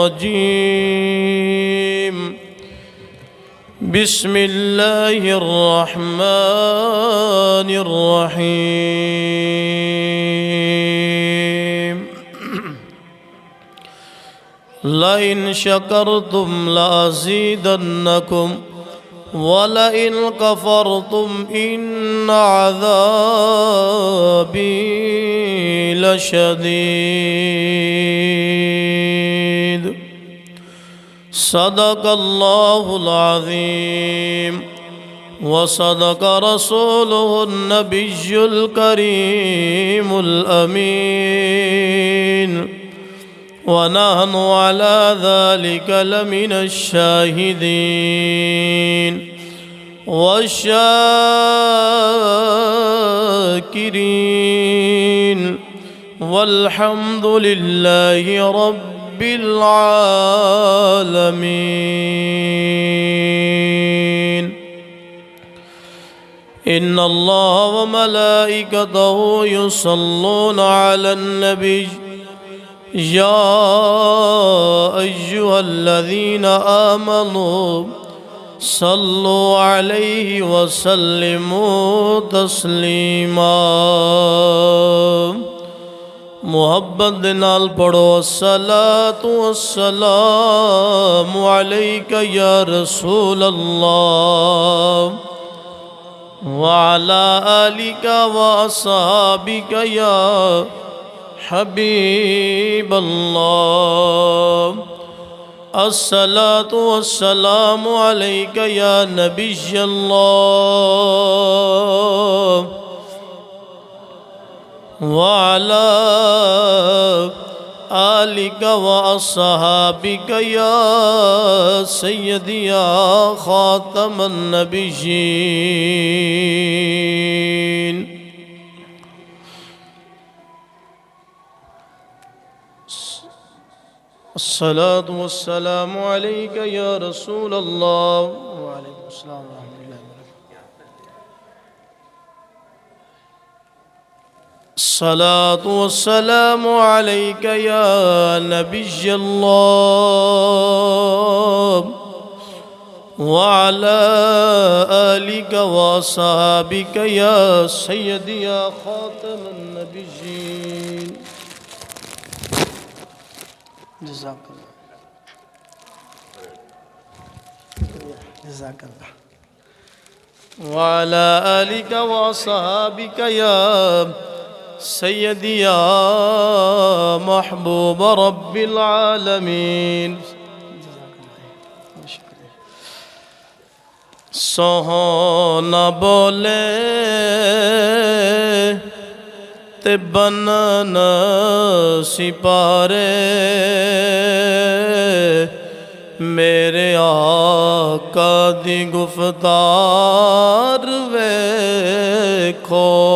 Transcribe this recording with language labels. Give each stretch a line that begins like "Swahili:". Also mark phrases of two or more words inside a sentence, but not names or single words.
Arabic: الرجيم بسم الله الرحمن الرحيم لئن شكرتم لأزيدنكم ولئن كفرتم إن عذابي لشديد صدق الله العظيم وصدق رسوله النبي الكريم الأمين ونحن على ذلك لمن الشاهدين والشاكرين والحمد لله رب العالمين إن الله وملائكته يصلون على النبي يا أيها الذين آمنوا صلوا عليه وسلموا تسليما
Punjabi: ਮੁਹੱਬਤ ਦੇ ਨਾਲ ਪੜ੍ਹੋ
Arabic: الصلاة والسلام عليك يا رسول الله وعلى آلك وأصحابك يا حبيب الله الصلاة والسلام عليك يا نبي الله وعلى آلك وأصحابك يا سيدي يا خاتم النبيين الصلاة والسلام عليك يا رسول الله وعليكم السلام ورحمة الله و بركاته الصلاة والسلام عليك يا نبي الله وعلى آلك وأصحابك يا سيدي يا خاتم النبيين جزاك الله وعلى آلك وأصحابك يا سيدي يا محبوب رب العالمين
Punjabi: ਸੋਹਣਾ ਬੋਲੇ ਤੇ ਬਣਨ ਸਿਪਾਰੇ ਮੇਰੇ ਆਕਾ ਦੀ ਗੁਫ਼ਤਾਰ ਵੇਖੋ